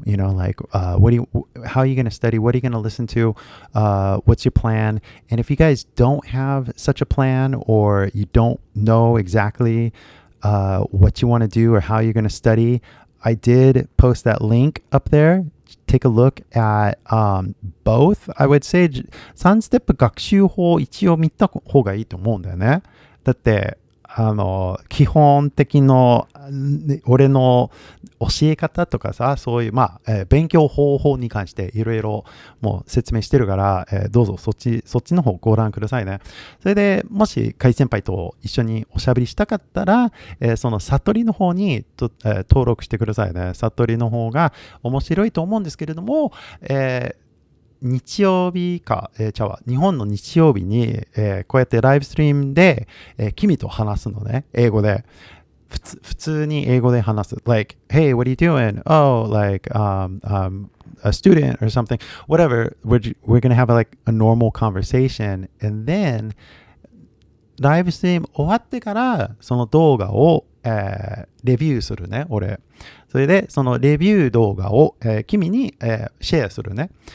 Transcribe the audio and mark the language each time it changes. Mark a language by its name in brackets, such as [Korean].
[English] Like, how are you going to study? What are you going to listen to? What's your plan? And if you guys don't have such a plan, or you don't know exactly what you want to do or how you're going to study, I did post that link up there. Take a look at both. I would say [Japanese] 3ステップ学習法一応見た方がいいと思うんだよね。だって基本的の俺の教え方とかさ、そういう勉強方法に関していろいろもう説明してるから、どうぞそっちの方ご覧くださいね。それでもし海先輩と一緒におしゃべりしたかったら、その悟りの方に登録してくださいね。悟りの方が面白いと思うんですけれども、日曜日か、日本の日曜日に、こうやってライブストリームで、君と話すのね、英語で。普通に英語で話す。 [English] Like, hey, what are you doing? Oh, like, a student or something. Whatever. We're going to have like a normal conversation. And then, [Japanese] ライブストリーム終わってから、その動画を、レビューするね、俺。それで、そのレビュー動画を、君に、シェアするね。